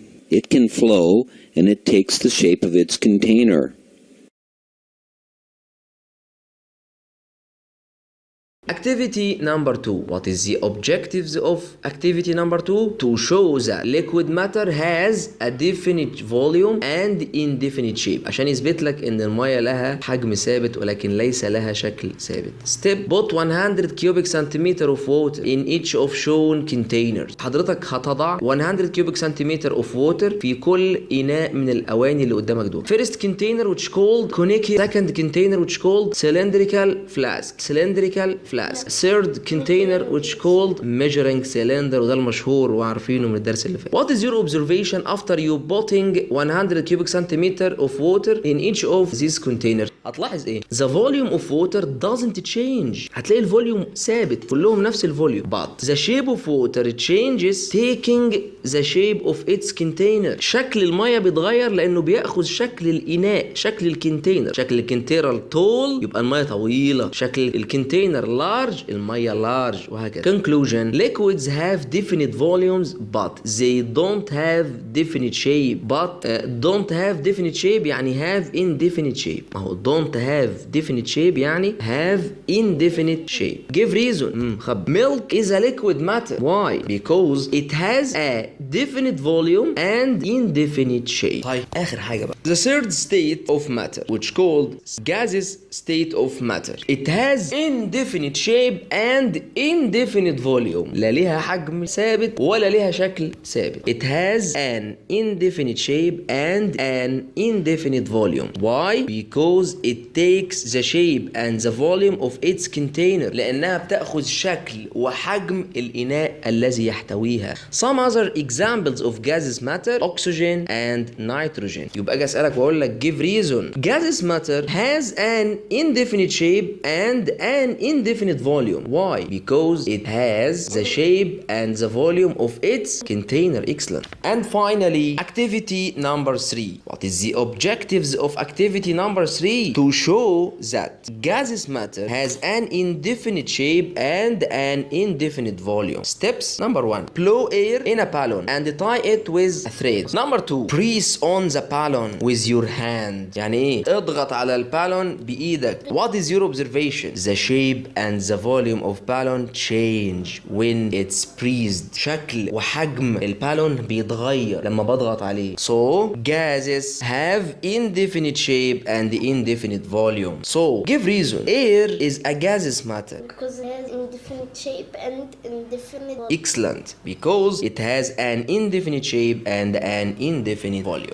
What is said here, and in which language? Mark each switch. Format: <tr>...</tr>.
<en>It can flow and it takes the shape of its container. Activity number 2. What is the objectives of activity number 2? To show that liquid matter has a definite volume and indefinite shape.</en> <ar>عشان يثبت لك ان المية لها حجم ثابت ولكن ليس لها شكل ثابت.</ar> <en>Step: put 100 cubic centimeter of water in each of shown containers.</en> <ar>حضرتك هتضع</ar> <en>100 cubic centimeter of water</en> <ar>في كل إناء من الأواني اللي قدامك دول.</ar> <en>First container which called conical. Second container which called cylindrical flask. Cylindrical flask. Third container which called measuring cylinder،</en> <ar>وده المشهور وعارفينه من الدرس اللي فات.</ar> <en>What is your observation after you putting 100 cubic centimeter of water in each of these containers؟</en> <ar>هتلاحظ ايه؟</ar> <en>The volume of water doesn't change.</en> <ar>هتلاقي الفوليوم ثابت، كلهم نفس الفوليوم.</ar> <en>But the shape of water changes taking the shape of its container.</en> <ar>شكل المية بيتغير لأنه بيأخذ شكل الإناء، شكل الكونتينر. شكل الكونتينر tall يبقى المية طويلة، شكل الكونتينر large المية large، وهكذا.</ar> <en>Conclusion: liquids have definite volumes but they don't have definite shape. don't have definite shape يعني have indefinite shape. ما هو don't have definite shape يعني have indefinite shape. Give reason. Milk is a liquid matter. Why? Because it has a definite volume and indefinite shape.</en> <ar>طيب آخر حاجة بقى.</ar> <en>The third state of matter which called gaseous state of matter. It has indefinite shape and indefinite volume.</en> <ar>لا ليها حجم ثابت ولا ليها شكل ثابت.</ar> <en>It has an indefinite shape and an indefinite volume. Why? Because it takes the shape and the volume of its container.</en> <ar>لأنها بتأخذ شكل وحجم الإناء الذي يحتويها.</ar> <en>Some other examples of gaseous matter: oxygen and nitrogen.</en> <ar>يبقى أجي أسألك وأقول لك</ar> <en>give reason. Gaseous matter has an indefinite shape and an indefinite volume. Why? Because it has the shape and the volume of its container. Excellent. And finally, activity number 3. What is the objectives of activity number 3? To show that gaseous matter has an indefinite shape and an indefinite volume. Steps: number 1, blow air in a balloon and tie it with a thread. Number 2, press on the balloon with your hand.</en> <ar>يعني ايه؟ اضغط على البالون بإيدك.</ar> <en>What is your observation? The shape and the volume of balloon change when it's pressed.</en> <ar>شكل وحجم البالون بيتغير لما بضغط عليه.</ar> <en>So gases have indefinite shape and indefinite volume. So give reason. Air is a gaseous matter. Because it has indefinite shape and indefinite volume. Excellent. Because it has an indefinite shape and an indefinite volume.</en>